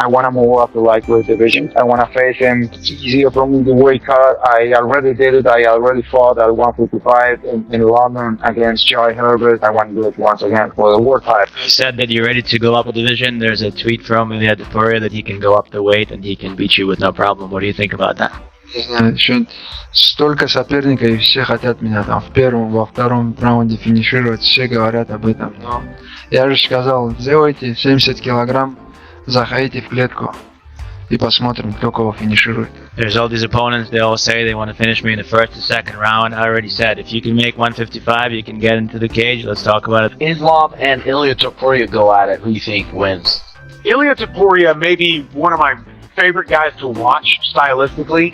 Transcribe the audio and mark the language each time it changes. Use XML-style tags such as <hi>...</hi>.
<en>I want to move up the lightweight division. I want to face him. It's easier for me the weight cut. I already did it. I already fought at 155 in London against Joy Herbert. I want to do it once again for the world title. You said that you're ready to go up a division. There's a tweet from Ilia Topuria that he can go up the weight and he can beat you with no problem. What do you think about that?</en> <ru>Не знаю, еще столько соперников, и все хотят меня там в первом, во втором раунде финишировать, все говорят об этом, но я же сказал, сделайте 70 килограмм, заходите в клетку и посмотрим, кто кого финиширует.</ru> <en>There's all these opponents, they all say they want to finish me in the 1st or 2nd round. I already said, if you can make 155, you can get into the cage. Let's talk about it. Islam and Ilia Topuria go at it. Who do you think wins? Ilia Topuria may be one of my favorite guys to watch stylistically.</en>